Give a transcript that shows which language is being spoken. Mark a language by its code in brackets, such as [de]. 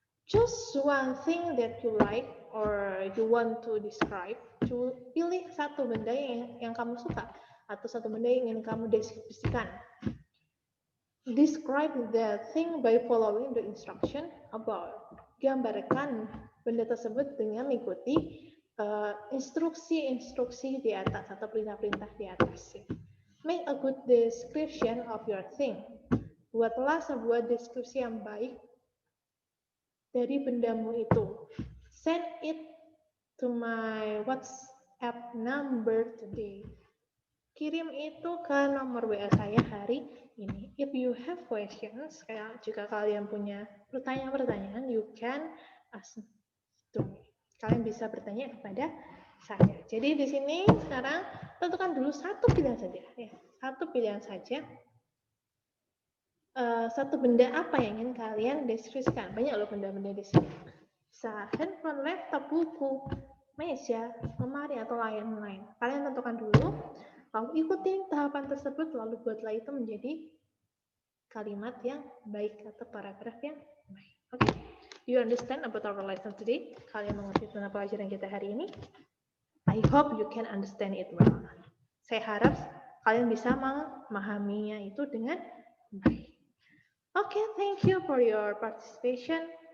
[en] Choose one thing that you like or you want to describe. [id] Pilih satu benda yang kamu suka atau satu benda yang ingin kamu deskripsikan. [en] Describe the thing by following the instruction about. [id] Gambarkan benda tersebut dengan mengikuti instruksi-instruksi di atas atau perintah-perintah di atas. [en] Make a good description of your thing. [id] Buatlah sebuah deskripsi yang baik dari bendamu itu. [en] Send it to my WhatsApp number today. [id] Kirim itu ke nomor WA saya hari ini. [en] If you have questions, [id] jika kalian punya pertanyaan-pertanyaan, [en] you can ask to me. [id] Kalian bisa bertanya kepada saya. Jadi di sini sekarang tentukan dulu satu pilihan saja. Ya, satu pilihan saja. Satu benda apa yang ingin kalian deskripsikan? Banyak loh benda-benda di sini. Bisa handphone, laptop, buku, meja, lemari, atau lain-lain. Kalian tentukan dulu, lalu ikuti tahapan tersebut, lalu buatlah itu menjadi kalimat yang baik atau paragraf yang baik. [en] Oke, do you understand about our lesson today? [id] Kalian mengerti tentang pelajaran kita hari ini? [en] I hope you can understand it well. [id] Saya harap kalian bisa memahaminya itu dengan baik. [en] Okay, thank you for your participation.